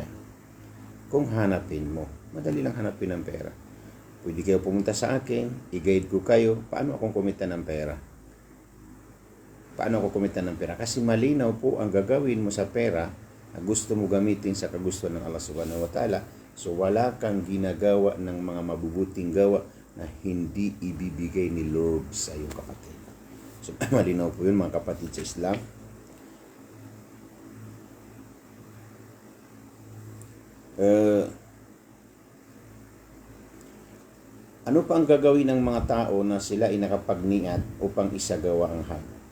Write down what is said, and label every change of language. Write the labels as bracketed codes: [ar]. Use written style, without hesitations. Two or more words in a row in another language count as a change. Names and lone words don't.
[tl] Kung hanapin mo, madali lang hanapin ang pera. Pwede kayo pumunta sa akin, i-guide ko kayo, paano akong kumita ng pera? Paano ako kumita ng pera? Kasi malinaw po ang gagawin mo sa pera na gusto mo gamitin sa kagusto ng Allah [ar] سبحانه وتعالى. [tl] So wala kang ginagawa ng mga mabubuting gawa na hindi ibibigay ni Lord sa iyong kapatid. So, malinaw po yun mga kapatid sa Islam. Ano pa ang gagawin ng mga tao na sila ay nakapagniat upang isagawa ang Hajj?